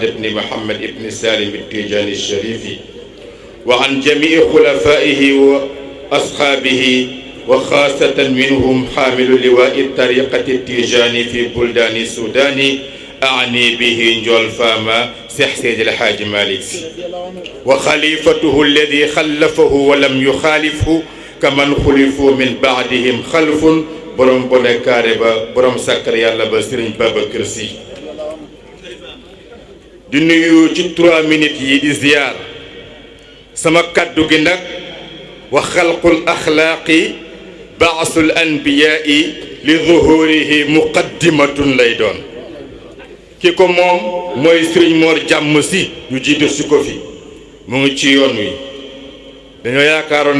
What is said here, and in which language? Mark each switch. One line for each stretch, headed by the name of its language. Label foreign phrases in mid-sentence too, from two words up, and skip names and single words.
Arabic: بن محمد بن سالم التيجاني الشريف وعن جميع خلفائه وأصحابه وخاصة منهم حامل لواء الطريقة التيجاني في بلدان السودان أعني به نجول فاما سيح سيد الحاج مالك وخليفته الذي خلفه ولم يخالفه كمن خلفوا من بعدهم خلف
Wolof: borom bone kaare ba borom sàkkar yàlla ba Serigne Babacar Sy di nuyu ci 3 minutes yi di ziyaar sama kaddu gi nag
Arabic: وخلق الأخلاق أساس الأنبياء لظهوره مقدمة
Wolof: lay doon ki ko moom mooy Serigne Mor Jàmm Sy ñu jiite si ko fi mu ngi ci yoon wi dañoo yaakaaroon